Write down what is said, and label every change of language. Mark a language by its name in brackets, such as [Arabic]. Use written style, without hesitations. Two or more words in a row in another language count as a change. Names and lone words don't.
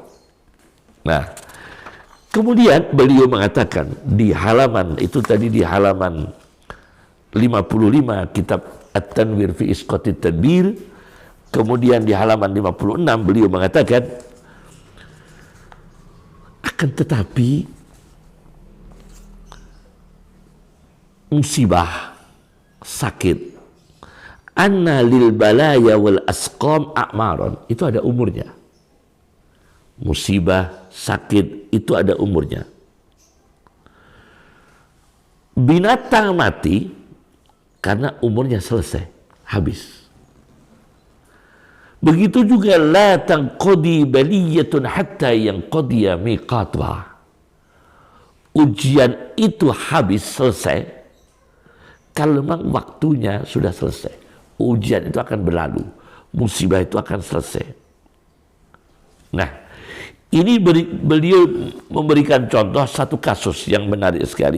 [Indonesian] Nah, kemudian beliau mengatakan di halaman itu tadi, di halaman 55 kitab At-Tanwir fi Isqatut Tadbir, kemudian di halaman 56 beliau mengatakan, akan tetapi musibah, sakit, [Arabic] anna lil balaya wal asqam a'maron, [Indonesian] itu ada umurnya. Musibah, sakit, itu ada umurnya. Binatang mati karena umurnya selesai, habis. Begitu juga [Arabic] la tanqadi baliyatun hatta yanqadiya miqatuha. [Indonesian] Ujian itu habis, selesai kalau memang waktunya sudah selesai. Ujian itu akan berlalu, musibah itu akan selesai. Nah, ini beliau memberikan contoh satu kasus yang menarik sekali.